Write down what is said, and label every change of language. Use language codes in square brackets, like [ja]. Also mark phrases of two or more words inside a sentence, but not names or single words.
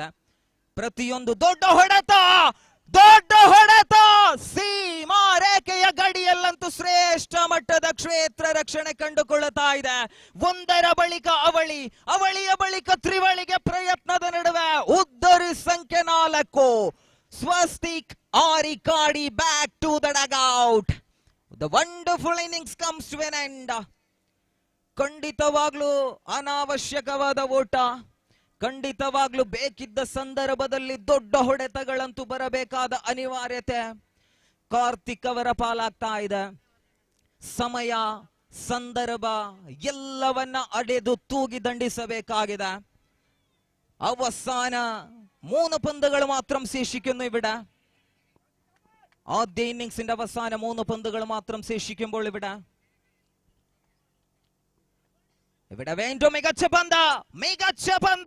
[kn] ಪ್ರತಿಯೊಂದು ದೊಡ್ಡ ಹೊಡೆತ ಸೀಮಾ ರೇಖೆಯ ಗಡಿಯಲ್ಲಂತೂ ಶ್ರೇಷ್ಠ ಮಟ್ಟದ ಕ್ಷೇತ್ರ ರಕ್ಷಣೆ ಕಂಡುಕೊಳ್ಳುತ್ತಾ ಇದೆ. ಒಂದರ ಬಳಿಕ ಅವಳಿಯ ಬಳಿಕ ತ್ರಿವಳಿಗೆ ಪ್ರಯತ್ನದ ನಡುವೆ ಉದ್ದರಿ ಸಂಖ್ಯೆ 4. [en] Swastik Arikadi back to the dugout. The wonderful innings comes to an end. [kn] ಖಂಡಿತವಾಗ್ಲೂ ಅನಾವಶ್ಯಕವಾದ ಓಟ, ಖಂಡಿತವಾಗ್ಲೂ ಬೇಕಿದ್ದ ಸಂದರ್ಭದಲ್ಲಿ ದೊಡ್ಡ ಹೊಡೆತಗಳಂತೂ ಬರಬೇಕಾದ ಅನಿವಾರ್ಯತೆ ಕಾರ್ತಿಕ್ ಅವರ ಪಾಲಾಗ್ತಾ ಇದೆ. ಸಮಯ ಸಂದರ್ಭ ಎಲ್ಲವನ್ನ ಅಡೆದು ತೂಗಿ ದಂಡಿಸಬೇಕಾಗಿದೆ. [ml] അവസാന 3 പന്തുകൾ മാത്രം ശേഷിക്കുന്നു ഇവിടെ. ആദ്യ ഇന്നിംഗ്സിന്റെ അവസാന 3 പന്തുകൾ മാത്രം ശേഷിക്കുമ്പോൾ ഇവിടെ വീണ്ടും മികച്ച പന്ത്.